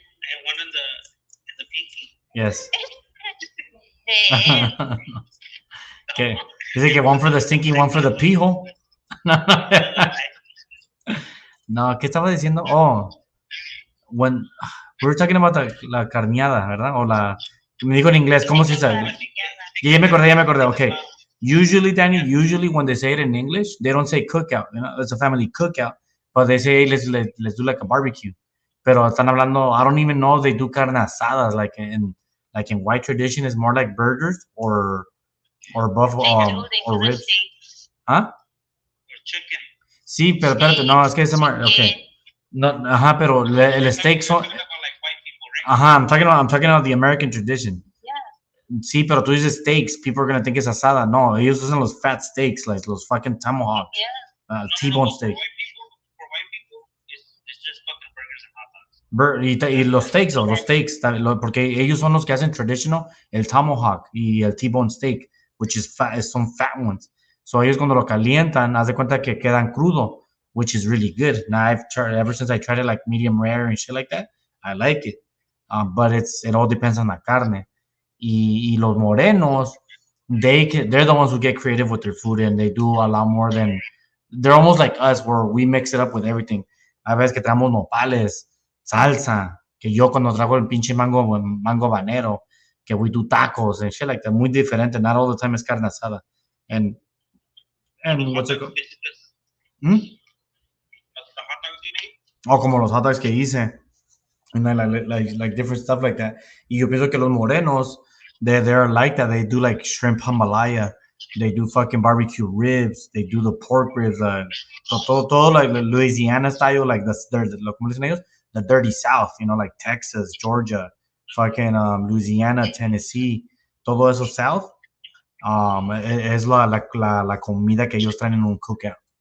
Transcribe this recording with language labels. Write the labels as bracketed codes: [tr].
[en] And one in the pinky. Yes. de Okay. [es] Dice que [en] one for the stinky, one for the pee hole. [es] No, ¿qué estaba diciendo? [en] Oh, when we were talking about [es] la carneada, ¿verdad? O me dijo en inglés, ¿cómo se dice? Ya me acordé. Okay. [en] Usually, Danny, when they say it in English, they don't say cookout. You know, it's a family cookout, but they say, let's do like a barbecue. [es] Pero están hablando, [en] I don't even know they do carne asadas, like in white tradition, is more like burgers or buffalo or ribs. ¿Ah? Or chicken. [es] Sí, pero espérate, no, es que es [en] more, [es] okay. No, ajá, pero el steak son, [en] Talking about like white people, right? ajá, I'm talking about the American tradition. Yeah. [es] Sí, pero tú dices [en] steaks, people are gonna think it's asada. [es] No, ellos usan los [en] fat steaks, like los fucking tomahawks, Yeah. T-bone steak. For white people, it's just fucking burgers and hot dogs. [es] Y los steaks, o los steaks, porque ellos son los que hacen traditional, el tomahawk y el T-bone steak, [en] which is fat, [es] son [en] fat ones. [es] So ellos cuando lo calientan, haz de cuenta que quedan crudo, [en] which is really good. Now I've tried, ever since I tried it like medium rare and shit like that, I like it. But it all depends on [es] la carne. Y los morenos, [en] they're the ones who get creative with their food and they do a lot more than, they're almost like us where we mix it up with everything. [es] A veces que traemos nopales, salsa, que yo cuando trago el pinche mango habanero, que [en] we do tacos and shit like that, [es] muy diferente. [en] Not all the time [es] es carne asada. [en] And what's it called? The hot dogs you made? [es] O como los hot dogs que hice. [en] And then like different stuff like that. [es] Y yo pienso que los morenos, [en] they're like that. They do like shrimp jambalaya. They do fucking barbecue ribs. They do the pork ribs. [es] Todo [en] like Louisiana style, like [es] ¿cómo dicen ellos? [en] The dirty South, you know, like Texas, Georgia, fucking Louisiana, Tennessee, [es] todo eso [en] South. [es] Es la comida que ellos traen en un cookout.